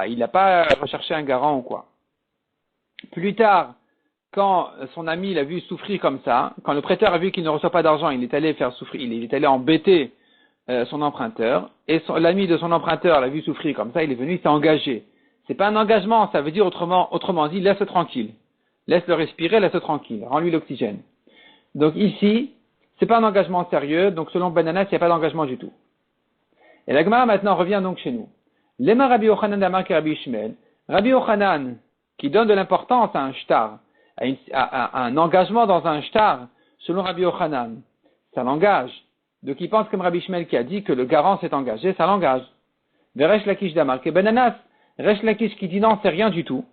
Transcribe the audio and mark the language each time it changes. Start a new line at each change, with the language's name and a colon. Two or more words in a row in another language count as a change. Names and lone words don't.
French: Il n'a pas recherché un garant ou quoi. Plus tard, quand son ami l'a vu souffrir comme ça, quand le prêteur a vu qu'il ne reçoit pas d'argent, il est allé faire souffrir, il est allé embêter son emprunteur, et l'ami de son emprunteur l'a vu souffrir comme ça, il est venu, il s'est engagé. C'est pas un engagement, ça veut dire autrement dit, laisse-le tranquille. Laisse-le respirer, laisse-le tranquille. Rends-lui l'oxygène. Donc ici, c'est pas un engagement sérieux, donc selon Ben Nanas, il n'y a pas d'engagement du tout. Et la Gemara maintenant revient donc chez nous.
Aramaic: לימא רבי יוחנן דאמר כרבי ישמעאל.
French: Rabbi Yochanan, qui donne de l'importance à un shtar, à un engagement dans un shtar, selon Rabbi Yochanan, ça l'engage. Donc il pense comme Rabbi Ishmael qui a dit que le garant s'est engagé, ça l'engage.
Aramaic: וריש לקיש דאמר כבן ננס.
French: Resh Lakish qui dit non, c'est rien du tout.